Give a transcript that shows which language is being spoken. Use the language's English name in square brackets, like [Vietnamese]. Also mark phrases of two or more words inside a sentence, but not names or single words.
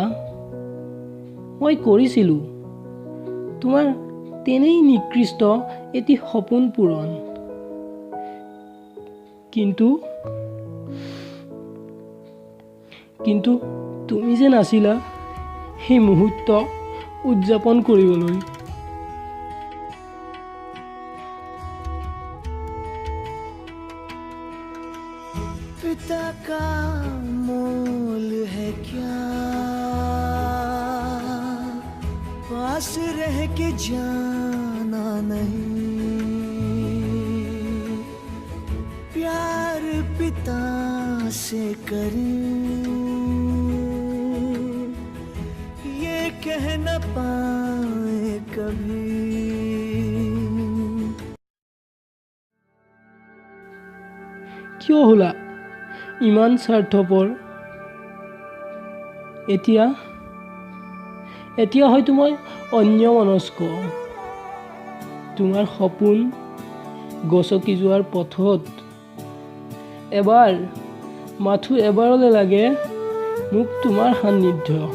[Assamese] মই কৰিছিলোঁ তোমাৰ তেনেই নিকৃষ্ট এটি সপোন পূৰণ। কিন্তু তুমি যে নাছিলা সেই মুহূৰ্ত উদযাপন কৰিবলৈ। [Hindi] पिता का मोल है क्या, पास रह के जाना नहीं, प्यार पिता से करें ये कह न पाए कभी। [Assamese] কিয় হ'লা ইমান স্বাৰ্থপৰ? এতিয়া হয়তো মই অন্যমনস্ক। তোমাৰ সপোন গছকি যোৱাৰ পথত মাথো এবাৰলৈ লাগে মোক তোমাৰ সান্নিধ্য।